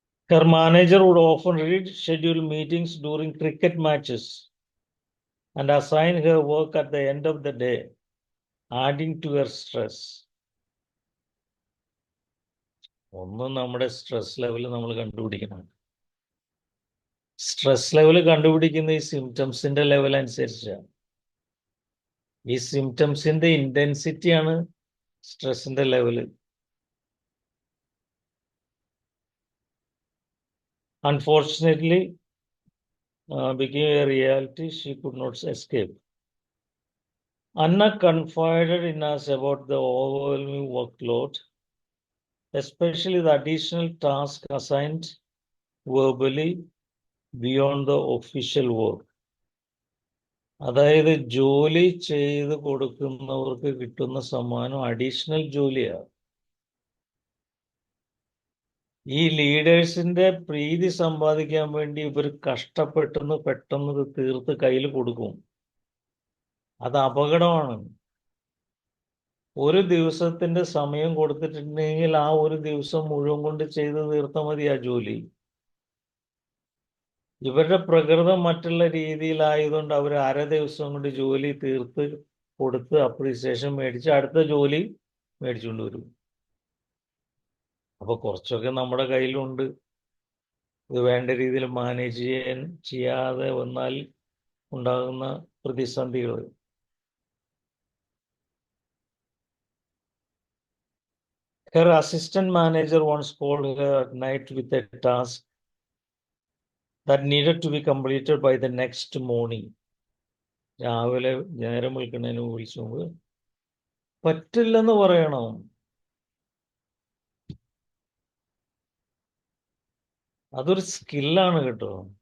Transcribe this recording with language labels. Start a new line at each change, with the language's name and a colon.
English: Her manager would often reschedule meetings during cricket matches and assign her work at the end of the day, adding to her stress.
Malayalam: ഒന്നും നമ്മുടെ stress level നമ്മൾ കണ്ടുപിടിക്കണം. Stress level കണ്ടുപിടിക്കുന്ന ഈ സിംറ്റംസിന്റെ level അനുസരിച്ചാണ്. ഈ സിംറ്റംസിന്റെ ഇന്റൻസിറ്റിയാണ് സ്ട്രെസ്സിന്റെ level.
English: Unfortunately, became a reality she could not escape. Anna confided in us about the overwhelming workload, especially the additional task assigned verbally beyond the official work.
Malayalam: അതായത് ജോലി ചെയ്ത് കൊടുക്കുന്നവർക്ക് കിട്ടുന്ന സമ്മാനം അഡീഷണൽ ജോലിയാണ്. ഈ ലീഡേഴ്സിന്റെ പ്രീതി സമ്പാദിക്കാൻ വേണ്ടി ഇവർ പെട്ടെന്ന് ഇത് തീർത്ത് കയ്യിൽ കൊടുക്കും. അത് അപകടമാണ്. ഒരു ദിവസത്തിന്റെ സമയം കൊടുത്തിട്ടുണ്ടെങ്കിൽ ആ ഒരു ദിവസം മുഴുവൻ കൊണ്ട് ചെയ്ത് തീർത്താൽ മതി ആ ജോലി. ഇവരുടെ പ്രകൃതം മറ്റുള്ള രീതിയിലായതുകൊണ്ട് അവർ അര ദിവസം കൊണ്ട് ജോലി തീർത്ത് കൊടുത്ത് അപ്രീസിയേഷൻ മേടിച്ച് അടുത്ത ജോലി മേടിച്ചുകൊണ്ട് വരും. അപ്പൊ കുറച്ചൊക്കെ നമ്മുടെ കയ്യിലുണ്ട്. ഇത് വേണ്ട രീതിയിൽ മാനേജ് ചെയ്യാതെ വന്നാൽ ഉണ്ടാകുന്ന പ്രതിസന്ധികൾ.
English: Her assistant manager once called her at night with a task that needed to be completed by the next morning.
Malayalam: രാവിലെ നേരം വിളിക്കുന്നതിന് വിളിച്ചു പറ്റില്ലെന്ന് പറയണം. അതൊരു സ്കില്ലാണ് കേട്ടോ.